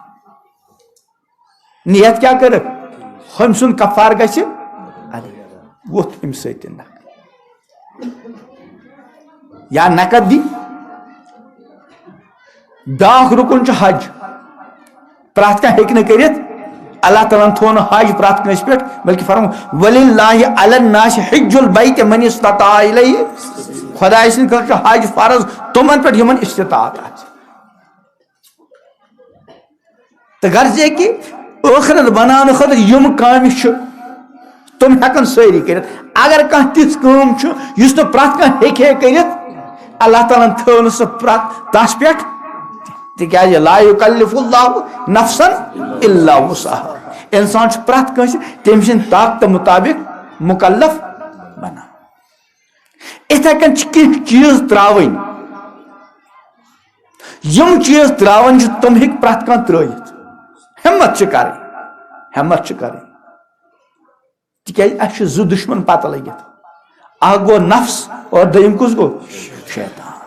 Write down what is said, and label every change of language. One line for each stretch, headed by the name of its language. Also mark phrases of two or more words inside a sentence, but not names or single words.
Kashmiri: نیت کیٛاہ کٔرٕکھ ہُمۍ سُنٛد کفار گژھِ ووٚتھ اَمہِ سۭتۍ تہِ یا نقد دی. بیاکھ رُکُن چھُ حج. پرٛٮ۪تھ کانٛہہ ہیٚکہِ نہٕ کٔرِتھ اللہ تعالیٰ تھو حج پرت کنس پہ بلکہ فرمو
Arabic: وللہ علی الناس حج البیت من استطاع الیہ
Kashmiri: خدا سن خاطر حج فرض تمن پہ یمن استطاعت آ
Urdu: تو غرض یہ کہ
Kashmiri: ٲخرت بنانے خاطر یم کامہ تم ہیکن ساری کرت اگر کانٛہہ تِژھ کٲم چھُ یُس نہٕ پرٛٮ۪تھ کانٛہہ ہیٚکہِ ہے کٔرِتھ اللہ تعالیٰ ہن تھٲو نہٕ سۄ پرٛٮ۪تھ تس پٮ۪ٹھ تِکیٛازِ
Arabic: لا یُکلِف اللہ نفسن الا وسعها
Kashmiri: انسان چھُ پرٛٮ۪تھ کٲنٛسہِ تٔمۍ سٕنٛدِ طاقتہٕ مُطابق مُکلف بنان اِتھے کٔنۍ چھِ کینٛہہ چیٖز ترٛاوٕنۍ یم چیٖز ترٛاوان چھِ تِم ہیٚکہِ پرٛٮ۪تھ کانٛہہ ترٛٲیِتھ ہمت چھِ کرٕنۍ تِکیٛازِ اَسہِ چھِ زٕ دُشمن پتہ لٔگِتھ اکھ گوٚو نفس اور دوٚیِم کُس گوٚو شیطان